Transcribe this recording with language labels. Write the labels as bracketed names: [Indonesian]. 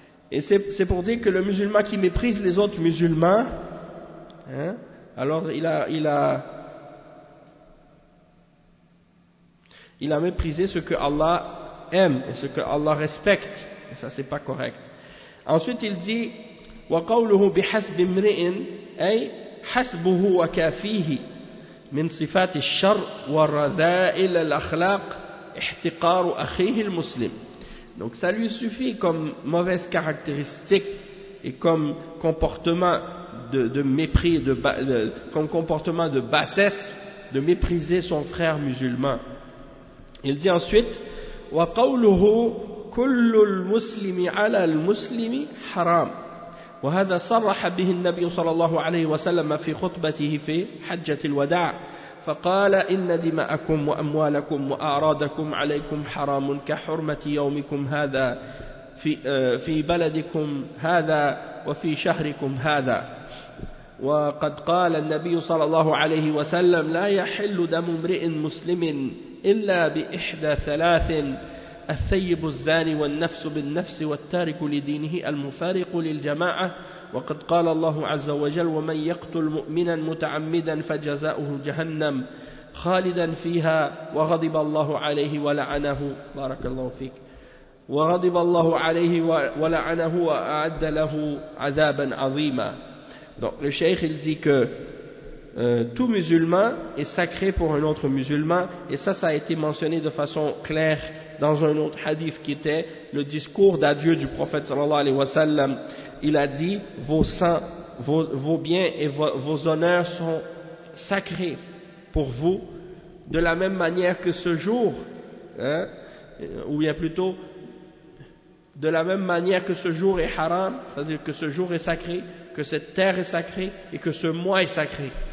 [French] Et c'est pour dire que le musulman qui méprise les autres musulmans, alors il a méprisé ce que Allah aime et ce que Allah respecte. Et ça, c'est pas correct. Ensuite, il dit: [Arabic] وَقَوْلُهُ بِحَسْبِ مْرِئٍ أي حسبه وكافيه من صفات الشر ورذائل الأخلاق احتقار أخيه المسلم. [French] Donc ça lui suffit comme mauvaise caractéristique et comme comportement de mépris, comme comportement de bassesse, de mépriser son frère musulman. Il dit ensuite [Arabic] وقوله كل المسلم على المسلم حرام وهذا صرح به النبي صلى الله عليه وسلم في خطبته في حجة الوداع فقال إن دماءكم وأموالكم وأعراضكم عليكم حرام كحرمة يومكم هذا في بلدكم هذا وفي شهركم هذا وقد قال النبي صلى الله عليه وسلم لا يحل دم امرئ مسلم إلا بإحدى ثلاث الثيب الزاني والنفس بالنفس والتارك لدينه المفارق للجماعة وقد قال الله عز وجل ومن يقتل مؤمنا متعمدا فجزاؤه جهنم خالدا فيها وغضب الله عليه ولعنه بارك الله فيك وغضب الله عليه ولعنه وأعد له عذابا عظيما. [French] Donc le cheikh il dit que tout musulman est sacré pour un autre musulman, et ça a été mentionné de façon claire dans un autre hadith qui était le discours d'adieu du prophète sallallahu alayhi wa sallam. Il a dit vos sangs, vos biens et vos honneurs sont sacrés pour vous, de la même manière que ce jour, hein, ou bien plutôt de la même manière que ce jour est haram, c'est-à-dire que ce jour est sacré, que cette terre est sacrée et que ce mois est sacré.